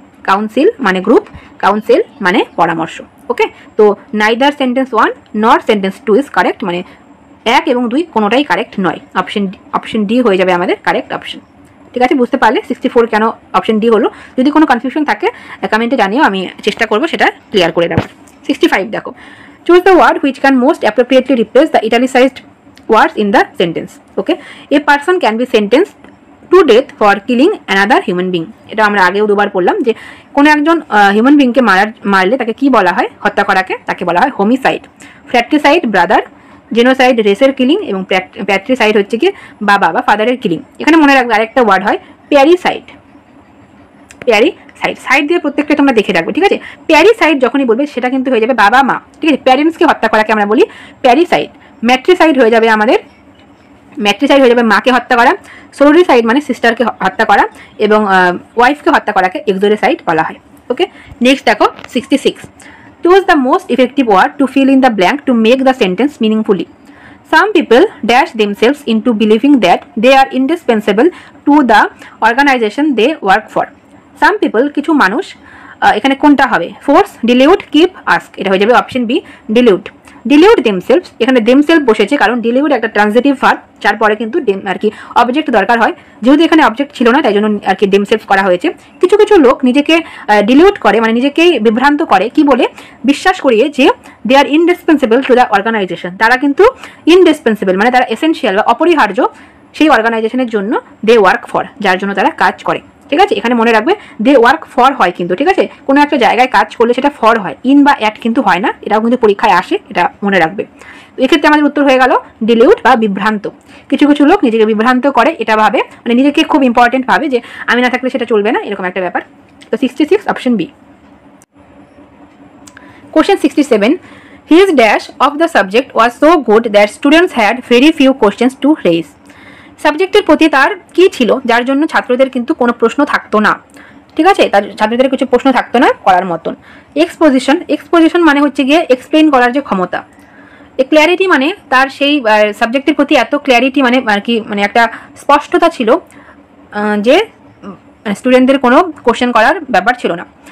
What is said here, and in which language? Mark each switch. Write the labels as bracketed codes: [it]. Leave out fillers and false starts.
[bn] Council মানে group, council মানে পরামর্শ। ওকে, তো [en] neither sentence 1 not sentence 2 is correct, [bn] মানে 1 এবং 2 কোনোটাই কারেক্ট নয়। অপশন ডি হয়ে যাবে আমাদের কারেক্ট অপশন। ঠিক আছে, বুঝতে পারলে 64 কেন অপশন ডি হলো? যদি কোনো কনফিউশন থাকে কমেন্টে জানিও, আমি চেষ্টা করবো সেটা ক্লিয়ার করে দেওয়ার। 65 দেখো, [en] choose the word which can most appropriately replace the italicized words in the sentence. Okay, a person can be sentenced to death for killing another human being. [bn] এটা আমরা আগেও দুবার পড়লাম যে কোনো একজন হিউম্যান বিংকে মারলে তাকে কি বলা হয়, হত্যা করাকে তাকে বলা হয় হোমিসাইড। ফ্র্যাট্রিসাইড ব্রাদার, জেনোসাইড রেসের কিলিং, এবং প্যাট্রিসাইড হচ্ছে কি বাবা বা ফাদারের কিলিং। এখানে মনে রাখবে আরেকটা ওয়ার্ড হয় প্যারিসাইড। প্যারিসাইড, সাইড দিয়ে প্রত্যেকটা তোমরা দেখে রাখবে, ঠিক আছে। প্যারিসাইড যখনই বলবে সেটা কিন্তু হয়ে যাবে বাবা মা, ঠিক আছে। প্যারেন্টসকে হত্যা করাকে আমরা বলি প্যারিসাইড। ম্যাট্রিসাইড হয়ে যাবে আমাদের, ম্যাট্রিসাইড হয়ে যাবে মাকে হত্যা করা। সোরোরিসাইড মানে সিস্টারকে হত্যা করা, এবং ওয়াইফকে হত্যা করাকে এক্সোরিসাইড বলা হয়। ওকে, নেক্সট দেখো 66। [en] Choose the most effective word to fill in the blank to make the sentence meaningfully. Some people dash themselves into believing that they are indispensable to the organization they work for. Some people, [bn] কিছু মানুষ, এখানে কোনটা হবে? Force, ডিলিউট, keep, ask. এটা হয়ে যাবে option B ডিলিউট। ডিলিউট themselves, এখানে themself বসেছে কারণ ডিলিউট একটা ট্রানজিটিভ ভার্ব, যার পরে কিন্তু আর কি অবজেক্ট দরকার হয়। যেহেতু এখানে অবজেক্ট ছিল না তাই জন্য আর কি দেমসেলফ করা হয়েছে। কিছু কিছু লোক নিজেকে ডিলিউট করে, মানে নিজেকেই বিভ্রান্ত করে, কি বলে? বিশ্বাস করিয়ে যে [en] They are indispensable to the organisation. [bn] তারা কিন্তু ইনডিসপেন্সেবল মানে তারা এসেনশিয়াল বা অপরিহার্য সেই অর্গানাইজেশনের জন্য, [en] they work for, [bn] যার জন্য তারা কাজ করে, ঠিক আছে। এখানে মনে রাখবে [en] they work for [bn] হয় কিন্তু, ঠিক আছে। কোনো একটা জায়গায় কাজ করলে সেটা ফর হয়, ইন বা অ্যাট কিন্তু হয় না। এটাও কিন্তু পরীক্ষায় আসে, এটা মনে রাখবে। এক্ষেত্রে আমাদের উত্তর হয়ে গেল ডিলিউট বা বিভ্রান্ত। কিছু কিছু লোক নিজেকে বিভ্রান্ত করে, এটা ভাবে মানে নিজেকে খুব ইম্পর্টেন্ট ভাবে যে আমি না থাকলে সেটা চলবে না, এরকম একটা ব্যাপার। তো 66 option B. [en] Question 67, his dash of the subject was so good that students had very few questions to raise. [bn] সাবজেক্টের প্রতি তার কি ছিল যার জন্য ছাত্রদের কিন্তু কোনো প্রশ্ন থাকতো না, ঠিক আছে। তার ছাত্রদের কিছু প্রশ্ন থাকতো না করার মতন। এক্সপোজিশন, এক্সপোজিশন মানে হচ্ছে গিয়ে এক্সপ্লেইন করার যে ক্ষমতা। ক্ল্যারিটি মানে তার সেই সাবজেক্টের প্রতি এত ক্ল্যারিটি মানে আর কি, মানে একটা স্পষ্টতা ছিল যে স্টুডেন্টদের কোনো কোশ্চেন করার ব্যাপার ছিল না।